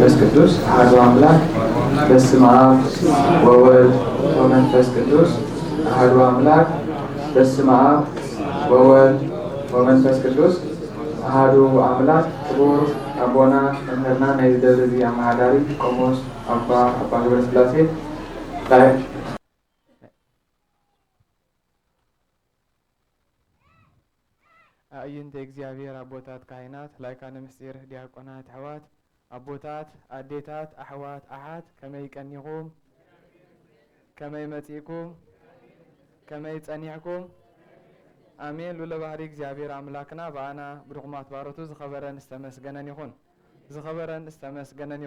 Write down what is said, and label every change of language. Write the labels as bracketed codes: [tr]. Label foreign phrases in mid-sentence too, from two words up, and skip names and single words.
[gez] ቅዱስ አሐዱ አምላክ በስመ አብ ወወልድ ወመንፈስ ቅዱስ አሐዱ አምላክ በስመ አብ ወወልድ ወመንፈስ ቅዱስ አሐዱ አምላክ። [ti] ክቡር አቦና መምህርና ናይ ደብረ ዚ አማሃዳሪ ቆሞስ አባ ገብረስላሴ ላይ አእይንተ እግዚአብሔር አቦታት ካህናት ላይካነ ምስጢር ዲያቆናት አሕዋት አቦታት አዴታት አሕዋት አሓት ከመይ ቀኒኹም ከመይ መጺእኩም ከመይ ጸኒሕኩም አሜን። ሉለ ባህሪ እግዚአብሔር አምላክና በአና ብድኹማት ባሮቱ ዝኸበረን ዝተመስገነን ይኹን ዝኸበረን ዝተመስገነን